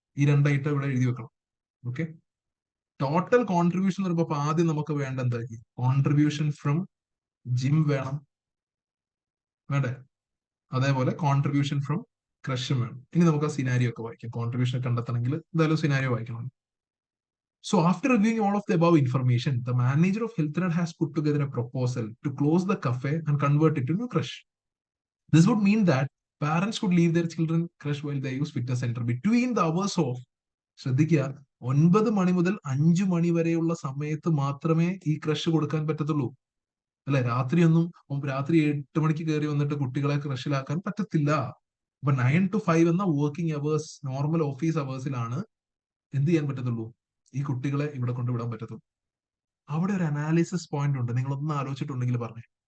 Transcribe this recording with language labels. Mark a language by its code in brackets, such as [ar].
[ml] ഈ രണ്ടായിട്ട് ഇവിടെ എഴുതി വെക്കണം. ഓക്കെ, ടോട്ടൽ കോൺട്രിബ്യൂഷൻ എന്ന് പറയുമ്പോൾ ആദ്യം നമുക്ക് വേണ്ട എന്തായിരിക്കും? കോൺട്രിബ്യൂഷൻ ഫ്രം ജിം വേണം, വേണ്ടേ? അതേപോലെ കോൺട്രിബ്യൂഷൻ ഫ്രം ക്രഷും വേണം. ഇനി നമുക്ക് ആ സിനാരിയോ ഒക്കെ വായിക്കാം. കോൺട്രിബ്യൂഷൻ കണ്ടെത്തണമെങ്കിൽ എന്തായാലും സിനാരിയോ വായിക്കണം. [en] So after reviewing all of the above information, the manager of Hilton has put together a proposal to close the cafe and convert it into a crush. This would mean that parents could leave their children crush while they use fitness center between the hours of, [ml] ശ്രദ്ധിക്കുക, 9 മണി മുതൽ 5 മണി വരെയുള്ള സമയത്ത് മാത്രമേ ഈ crush കൊടുക്കാൻ പറ്റത്തുള്ളൂ. അല്ലെ, രാത്രി 8 മണിക്ക് കയറി വന്നിട്ട് കുട്ടികളെ ക്രഷിലാക്കാൻ പറ്റത്തില്ല. അപ്പൊ 9 to 5 എന്ന വർക്കിംഗ് അവേഴ്സ്, നോർമൽ ഓഫീസ് അവേഴ്സിലാണ് എന്ത് ചെയ്യാൻ പറ്റത്തുള്ളൂ? ഈ കുട്ടികളെ ഇവിടെ കൊണ്ടുവിടാൻ പറ്റത്തുള്ളൂ. അവിടെ ഒരു അനാലിസിസ് പോയിന്റ് ഉണ്ട്, നിങ്ങളൊന്ന് ആലോചിച്ചിട്ടുണ്ടെങ്കിൽ പറഞ്ഞേ.